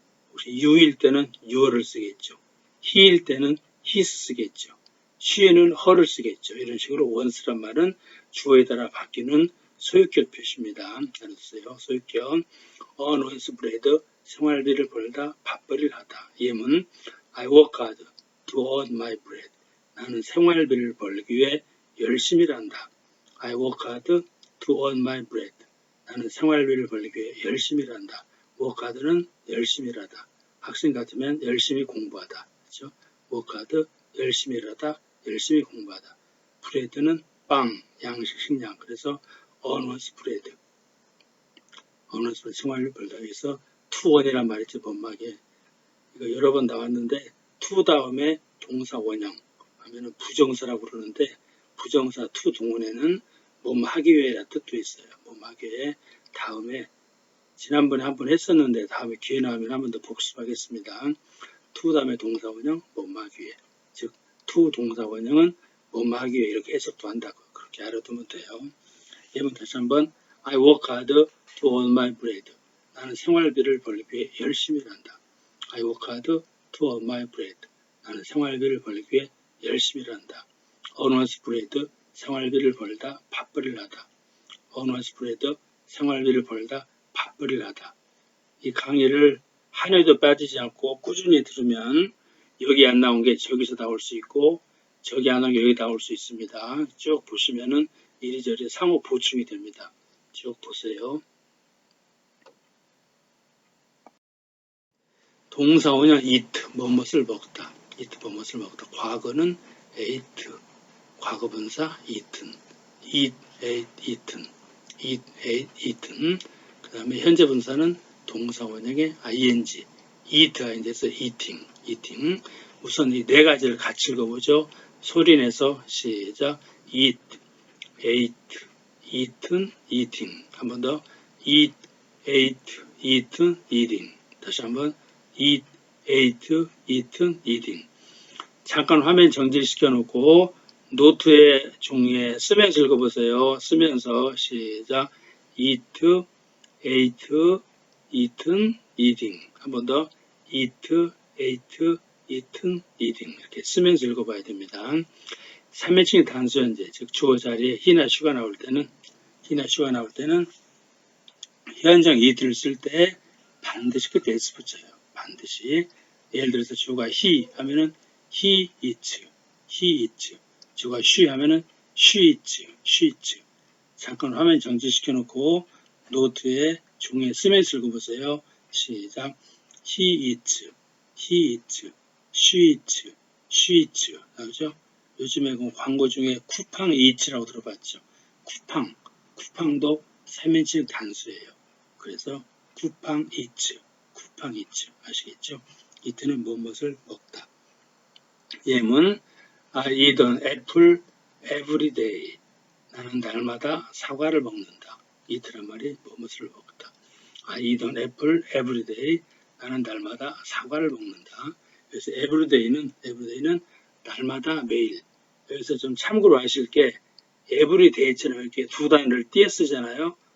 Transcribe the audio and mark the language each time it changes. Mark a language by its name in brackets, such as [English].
[Korean] 혹시 you일 때는 your를 쓰겠죠. he일 때는 his 쓰겠죠. she는 her를 쓰겠죠. 이런 식으로 once란 말은 주어에 따라 바뀌는 소유격 표시입니다. 알았어요. 소유격. earn one's bread 생활비를 벌다 밥벌이를 하다. [English] 예문 I work hard to earn my bread. [Korean] 나는 생활비를 벌기 위해 열심히 일한다. [English] I work hard to earn my bread. [Korean] 나는 생활비를 벌기 위해 열심히 일한다. work hard는 열심히 일하다. 학생 같으면 열심히 공부하다. 그렇죠? work hard 열심히 일하다. 열심히 공부하다. bread는 빵, 양식, 식량. 그래서 earn one's bread. earn one's bread 생활비를 벌다. 여기서 to earn이란 말이 있죠. 번막에. 이거 여러 번 나왔는데 to 다음에 동사 원형 하면은 부정사라고 그러는데 부정사 to 동원에는 몸 하기 위해라 뜻도 있어요. 몸 하기 위해 다음에 지난번에 한 번 했었는데 다음에 기회 나오면 한 번 더 복습하겠습니다. to 다음에 동사 원형 몸 하기 위해 즉 to 동사 원형은 몸 하기 위해 이렇게 해석도 한다고 그렇게 알아두면 돼요. 예문 다시 한번 [English] I work hard to earn my bread. [Korean] 나는 생활비를 벌기 위해 열심히 일한다. I work hard to earn my bread. 나는 생활비를 벌기 위해 열심히 일한다. earn one's bread 생활비를 벌다 밥벌이를 하다. earn one's bread 생활비를 벌다 밥벌이를 하다. 이 강의를 한 회도 빠지지 않고 꾸준히 들으면 여기 안 나온 게 저기서 나올 수 있고 저기 안 나온 게 여기 나올 수 있습니다. 쭉 보시면은 이리저리 상호 보충이 됩니다. 쭉 보세요. 동사 원형 eat, 뭐뭇을 먹다. eat, 뭐뭇을 먹다. [English] 과거는 ate, 과거 분사 eaten, eat, ate, eaten, eat, ate, eaten. [Korean] 그 다음에 현재 분사는 동사 원형의 ing, eat, ing에서 eating, eating. 우선 이 네 가지를 같이 읽어보죠. 소리내서 시작. [English] eat, ate, eaten, eating. [Korean] 한 번 더. [English] eat, ate, eaten, eating. [Korean] 다시 한번. [English] eat, ate, eaten, eating. [Korean] 잠깐 화면 정지시켜 놓고 노트의 종이에 쓰면서 읽어보세요. 쓰면서 시작. [English] eat, ate, eaten, eating. [Korean] 한 번 더. [English] eat, ate, eaten, eating. [Korean] 이렇게 쓰면서 읽어봐야 됩니다. 3인칭의 단수 현재, 즉 주어 자리에 he나 she가 나올 때는 현장 eat를 쓸 때 반드시 끝에 s 붙여요. 반드시. 예를 들어서 주어가 he 하면은 he eats. 주어가 she 하면은 she eats. 잠깐 화면 정지시켜 놓고 노트에 종이에 쓰면서 읽어보세요. [English] 시작. he eats, she eats. [Korean] 나오죠? 요즘에 광고 중에 쿠팡 eats라고 들어봤죠? 쿠팡도 3인칭 단수예요. 그래서 쿠팡 eats. 아시겠죠? eat는 무엇을 먹다. [English] 예문 I eat an apple every day. [Korean] 나는 날마다 사과를 먹는다. eat란 말이 무엇을 먹다. [English] I eat an apple every day. [Korean] 나는 날마다 사과를 먹는다. 그래서 everyday는 날마다 매일. 여기서 좀 참고로 하실 게 everyday처럼 이렇게 두 단어를 띄어 쓰잖아요.